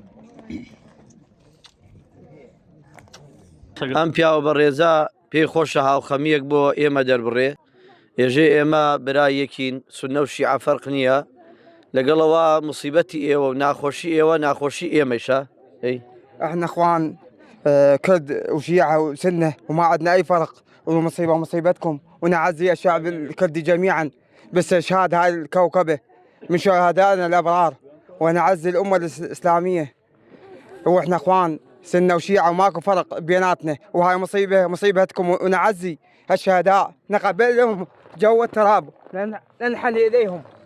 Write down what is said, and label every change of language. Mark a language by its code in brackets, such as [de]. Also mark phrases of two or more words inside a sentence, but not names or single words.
[ckb] ئەم پیاوە بەڕێزە پێی خۆشە هاوخەمیەک بۆ ئێمە دەربڕێ ێژێ ئێمە برایەکین سونە و شیعە فەرق نییە لەگەڵەوە مصیبەتی ئێوە و ناخۆشی ئێوە ناخۆشی ئێمەشە. [ar] احنا اخوان كرد وشيعة وسنة وما عندنا اي فرق، والمصيبة مصيبتكم، ونعزي الشعب الكردي جميعا باستشهاد هاي الكوكبة من شهدائنا الابرار، ونعزي الامة الاسلامية، واحنا اخوان سنة وشيعة وماكو فرق بيناتنا، وهاي مصيبتكم، ونعزي الشهداء نقبلهم جو التراب، ننحن اليهم،